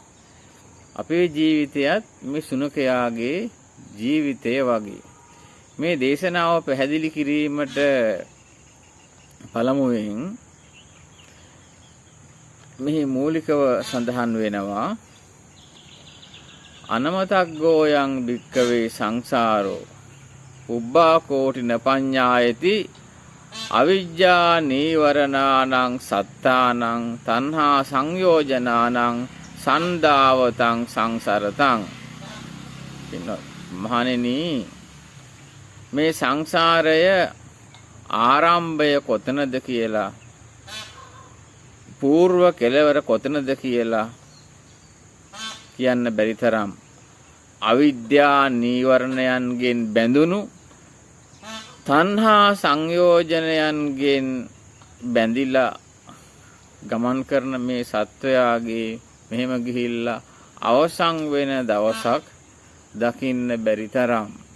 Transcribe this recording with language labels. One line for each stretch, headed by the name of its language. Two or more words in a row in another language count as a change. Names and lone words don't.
Sinhala: අපේ ජීවිතයත් මේ සුනකයාගේ ජීවිතය වගේ. මේ දේශනාව පැහැදිලි කිරීමට පළමුවෙන් මෙහි මූලිකව සඳහන් වෙනවා
Pali: අනමතග්ගෝයන් භික්කවේ සංසාරෝ උබ්බා කෝටින පඤ්ඤායති අවිජ්ජා නීවරණානං සත්තානං තණ්හා සංයෝජනානං සන්දාවතං සංසරතං.
Sinhala: මහණෙනි, මේ සංසාරය ආරම්භය කොතනද කියලා, పూర్ව කෙලවර කොතනද කියලා කියන්න බැරි තරම් අවිද්‍යා නීවරණයන්ගෙන් බැඳුණු, තණ්හා සංයෝජනයන්ගෙන් බැඳිලා ගමන් කරන මේ සත්වයාගේ මෙහෙම ගිහිල්ලා අවසන් වෙන දවසක් දකින්න බැරි තරම්.